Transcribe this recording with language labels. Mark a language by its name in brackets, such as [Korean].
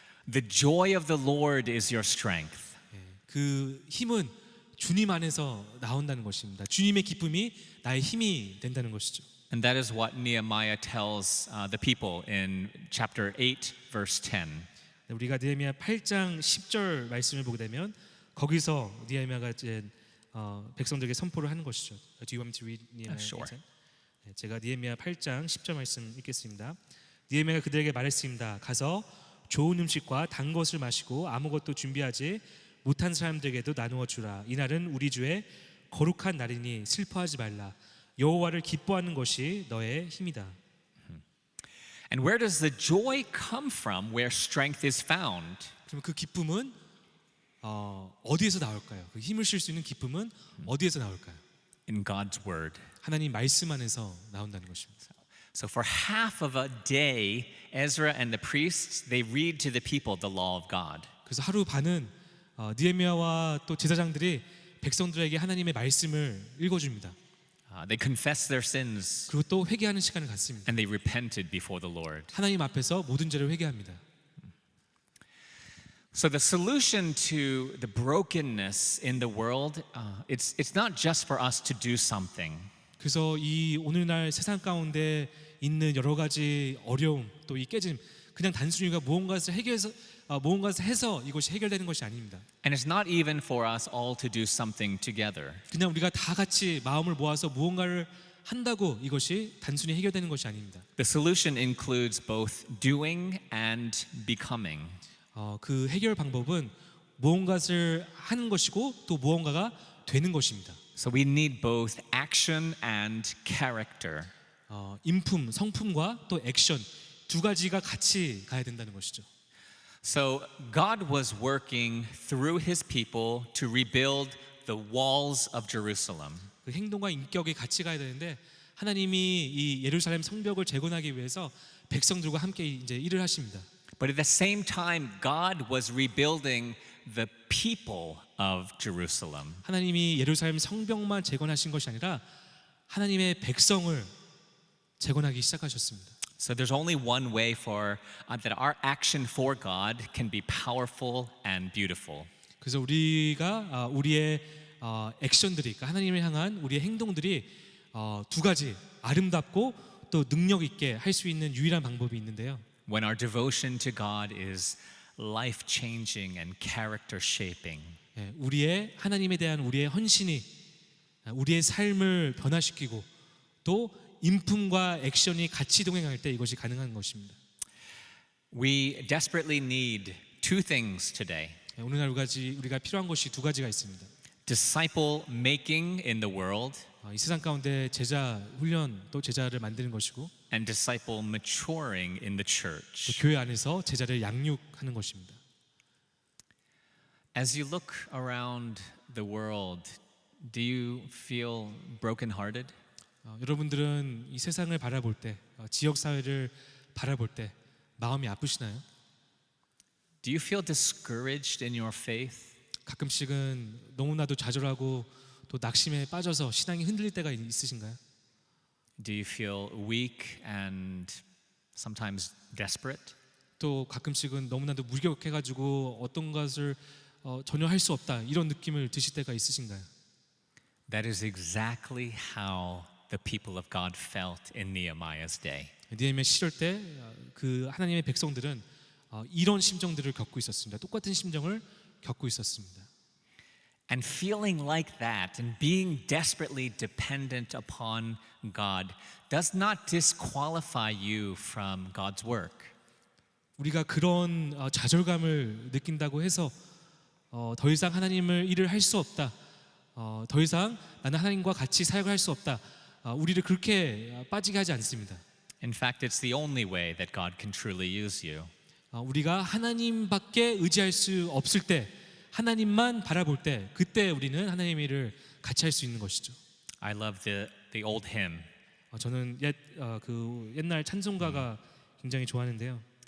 [English] The joy of the Lord is your strength. [Korean] 그 힘은 주님 안에서 나온다는 것입니다. 주님의 기쁨이 나의 힘이 된다는 것이죠. [English] And that is what Nehemiah tells the people in chapter 8, verse 10. [Korean] 우리가 느헤미야 8장 10절 말씀을 보게 되면 거기서 느헤미야가 이제 백성들에게 선포를 하는 것이죠. [English] Do you want me to read Nehemiah? Sure. [Korean] 제가 느헤미야 8장 10절 말씀 읽겠습니다. 느헤미야가 그들에게 말했습니다. 가서 좋은 음식과 단 것을 마시고 아무것도 준비하지 못한 사람들에게도 나누어 주라. 이날은 우리 주의 거룩한 날이니 슬퍼하지 말라. 여호와를 기뻐하는 것이 너의 힘이다. [English] And where does the joy come from where strength is found? [Korean] 그럼 그 기쁨은 어디에서 나올까요? 그 힘을 쉴 수 있는 기쁨은 어디에서 나올까요? [English] In God's word. [Korean] 하나님 말씀 안에서 나온다는 것입니다. [English] So for half of a day, Ezra and the priests, they read to the people the law of God. [Korean] 그래서 하루 반은 느헤미야와 또 제사장들이 백성들에게 하나님의 말씀을 읽어줍니다. [English] They confessed their sins [Korean] 그리고 또 회개하는 시간을 갖습니다. [English] and they repented before the Lord. [Korean] 하나님 앞에서 모든 죄를 회개합니다. [English] So the solution to the brokenness in the world, it's not just for us to do something. [Korean] 그래서 이 오늘날 세상 가운데 있는 여러 가지 어려움 또 이 깨짐 그냥 단순히 우리가 무언가를 해서 이것이 해결되는 것이 아닙니다. [English] And it's not even for us all to do something together. [Korean] 그냥 우리가 다 같이 마음을 모아서 무언가를 한다고 이것이 단순히 해결되는 것이 아닙니다. [English] The solution includes both doing and becoming. [Korean] 그 해결 방법은 무언가를 하는 것이고 또 무언가가 되는 것입니다. [English] So we need both action and character. [Korean] 인품, 성품과 또 액션 두 가지가 같이 가야 된다는 것이죠. [English] So God was working through his people to rebuild the walls of Jerusalem. [Korean] 그 행동과 인격이 같이 가야 되는데 하나님이 이 예루살렘 성벽을 재건하기 위해서 백성들과 함께 이제 일을 하십니다. [English] But at the same time, God was rebuilding the people of Jerusalem. [Korean] 하나님이 예루살렘 성벽만 재건하신 것이 아니라 하나님의 백성을 재건하기 시작하셨습니다. [English] So there's only one way for that our action for God can be powerful and beautiful. [Korean] 그래서 우리가 우리의 액션들이 그러니까 하나님을 향한 우리의 행동들이 두 가지 아름답고 또 능력 있게 할 수 있는 유일한 방법이 있는데요. [English] When our devotion to God is life-changing and character-shaping. [Korean] 우리의 하나님에 대한 우리의 헌신이 우리의 삶을 변화시키고 또 인품과 액션이 같이 동행할 때 이것이 가능한 것입니다. [English] We desperately need two things today. [Korean] 오늘날 우리가 필요한 것이 두 가지가 있습니다. [English] Disciple making in the world [Korean] 이 세상 가운데 제자 훈련 또 제자를 만드는 것이고 [English] and disciple maturing in the [Korean] 또 [English] church. [Korean] 교회 안에서 제자를 양육하는 것입니다. [English] As you look around the world, do you feel brokenhearted? [Korean] 여러분들은 이 세상을 바라볼 때 지역 사회를 바라볼 때 마음이 아프시나요? [English] Do you feel discouraged in your faith? [Korean] 가끔씩은 너무나도 좌절하고 또 낙심에 빠져서 신앙이 흔들릴 때가 있으신가요? [English] Do you feel weak and sometimes desperate? [Korean] 또 가끔씩은 너무나도 무력해가지고 어떤 것을 전혀 할 수 없다 이런 느낌을 드실 때가 있으신가요? [English] That is exactly how the people of God felt in Nehemiah's day. [Korean] 느헤미야 시절 때 그 하나님의 백성들은 이런 심정들을 겪고 있었습니다. 똑같은 심정을 겪고 있었습니다. [English] And feeling like that and being desperately dependent upon God does not disqualify you from God's work. [Korean] 우리가 그런 좌절감을 느낀다고 해서 더 이상 하나님을 일을 할 수 없다. 더 이상 나는 하나님과 같이 사역을 할 수 없다. 우리를 그렇게 빠지게 하지 않습니다. [English] In fact, it's the only way that God can truly use you. [Korean] 우리가 하나님밖에 의지할 수 없을 때 하나님만 바라볼 때 그때 우리는 하나님의 일을 같이 할 수 있는 것이죠. [English] I love the old hymn. [Korean] 저는 그 옛날 찬송가가 굉장히 좋아하는데요.